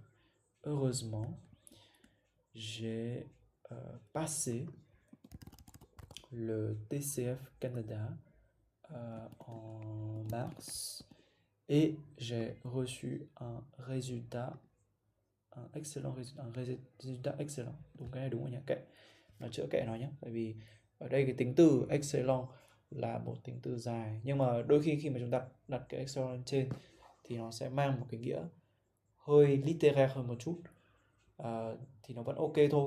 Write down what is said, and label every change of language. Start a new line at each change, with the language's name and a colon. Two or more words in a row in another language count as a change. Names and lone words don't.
French: Heureusement, j'ai passé le TCF Canada en mars et j'ai reçu un excellent excellent.
Vietnamese: Đúng cái này đúng không nhỉ? Kệ, mà chữa kệ nó nhé. Tại vì ở đây cái tính từ excellent là một tính từ dài, nhưng mà đôi khi mà chúng ta đặt cái excellent lên trên thì nó sẽ mang một cái nghĩa hơi littéraire hơn một chút. Thì nó vẫn ok thôi.